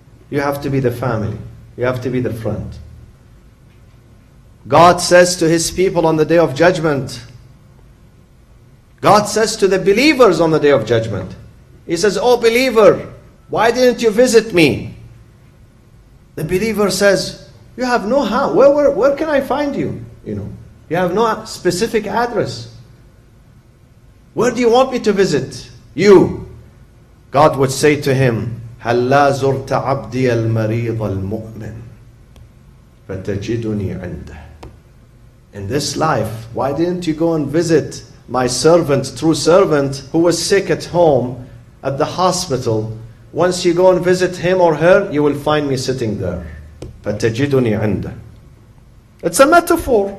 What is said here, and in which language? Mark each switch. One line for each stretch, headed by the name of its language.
English: You have to be the family. You have to be the friend. God says to His people on the Day of Judgment, God says to the believers on the Day of Judgment, He says, oh believer, why didn't you visit me? The believer says, you have no house. Where can I find you? You have no specific address. Where do you want me to visit? You. God would say to him,
Arabic: هَلَّا زُرْتَ عَبْدِيَ الْمَرِيضَ الْمُؤْمِنِ فَتَجِدُنِي عِنْدَهُ.
English: In this life, why didn't you go and visit my servant, true servant, who was sick at home, at the hospital? Once you go and visit him or her, you will find me sitting there.
Arabic: فَتَجِدُنِي عِنْدَهُ.
English: It's a metaphor.